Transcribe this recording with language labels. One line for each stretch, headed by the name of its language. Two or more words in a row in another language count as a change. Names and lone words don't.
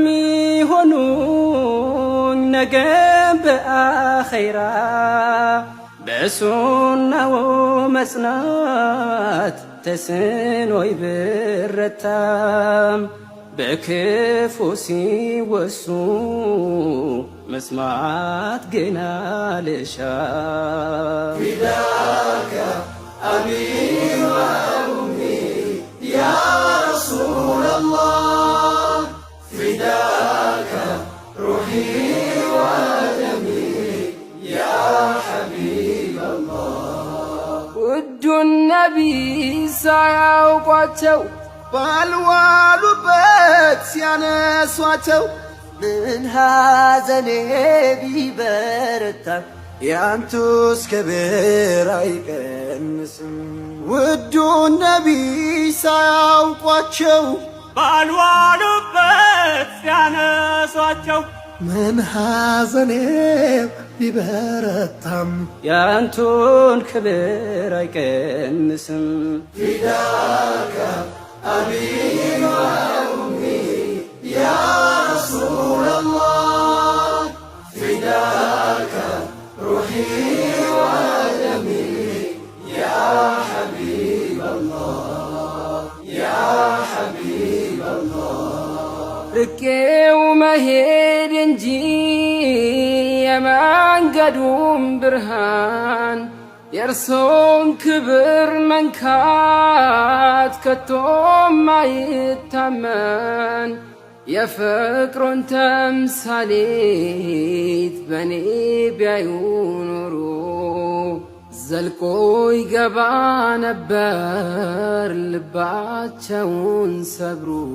Amharic: ሚሆኑኝ ነገም በአኸይራ በሱናው መጽናት ተስኖይ ብረታም በክፉ ሲወሱ መስማት ገና ልሻም
Arabic: فداك أبي وأمي يا رسول الله فداك روحي ودمي يا حبيب الله
Amharic: ውዱ ነቢይ ሳያውቋቸው ባልዋሉበት ሲያነሷቸው ምን ሐዘኔ ቢበረታ ያንቱስ ክብር አይቀንስም ውዱ ነቢይ ሳያውቋቸው ባልዋሉበት ሲያነሷቸው ምን ሐዘኔ ቢበረታም ያንቱን ክብር አይቀንስም
Arabic: فداك أبي وأمي يا رسول الله فداك روحي ودمي يا حبيب الله يا حبيب الله
Amharic: ርቄው መሄድ እንጂ የመንገዱም ብርሃን የእርሶን ክብር መንካት ከቶም አይታመን የፍቅሮን ተምሳሌት በኔ ቢያዩ ኖሮ ዘልቆ ይገባ ነበር ልባቸውን ሰብሮ።